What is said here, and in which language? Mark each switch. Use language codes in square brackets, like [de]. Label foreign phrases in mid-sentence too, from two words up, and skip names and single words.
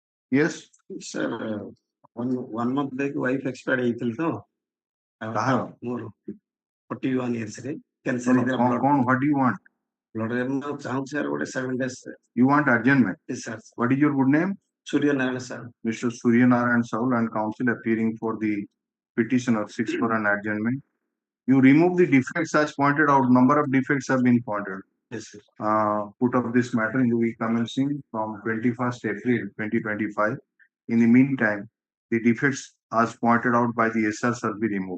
[en] Yes, Sir, one month back wife expired [or] ହେଇଥିଲି ତ କାହାର? ମୋର 41 years ରେ [en] No, [or] କ୍ୟାନ୍ସର [en] no, [or] ହେଇଥିଲା କଣ, [en] what do you want? [or] ବ୍ଲଡ୍ ରେ ମୁଁ ଚାହୁଁଛି ସାର୍ ଗୋଟେ 7 days [en] You want adjournment. [or] ସାର୍ [en] What is your good name? [or] ସୂର୍ଯ୍ୟ ନାରାୟଣ ସାର୍ [en] Mr. Suryanarayan Saul and counsel appearing for the petitioner seeks for an adjournment. You remove the defects as pointed out. Number of defects have been pointed. yes sir Put up this matter in the week commencing from 21st April 2025. In the meantime, the defects as pointed out by the SR shall be removed.